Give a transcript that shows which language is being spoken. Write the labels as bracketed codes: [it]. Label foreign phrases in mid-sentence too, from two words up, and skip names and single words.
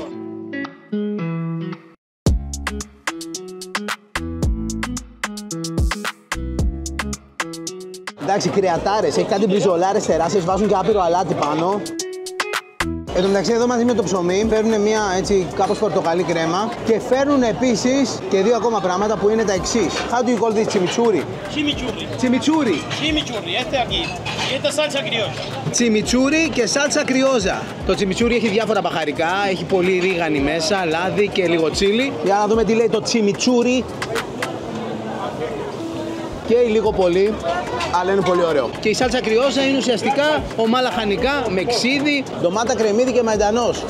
[el] Εντάξει, κρεατάρες, έχει κάτι μπριζολάρες τεράστιες, βάζουν και άπειρο αλάτι πάνω. Εν τω μεταξύ εδώ μαζί με το ψωμί φέρνουν μια έτσι κάπως πορτοκαλί κρέμα και φέρνουν επίσης και δύο ακόμα πράγματα που είναι τα εξής. [en] How do you call this chimichurri? [es] Chimichurri. Chimichurri. Chimichurri, este aquí. Y esta salsa criolla. [el] Τσιμιτσούρι και σάλτσα κρυόζα. Το τσιμιτσούρι έχει διάφορα μπαχαρικά, έχει πολύ ρίγανη μέσα, λάδι και λίγο τσίλι. Για να δούμε τι λέει το τσιμιτσούρι. Και λίγο πολύ, αλλά είναι πολύ ωραίο. Και η σάλτσα κρυόζα είναι ουσιαστικά ομά λαχανικά με ξύδι, ντομάτα, κρεμμύδι και μαϊντανός.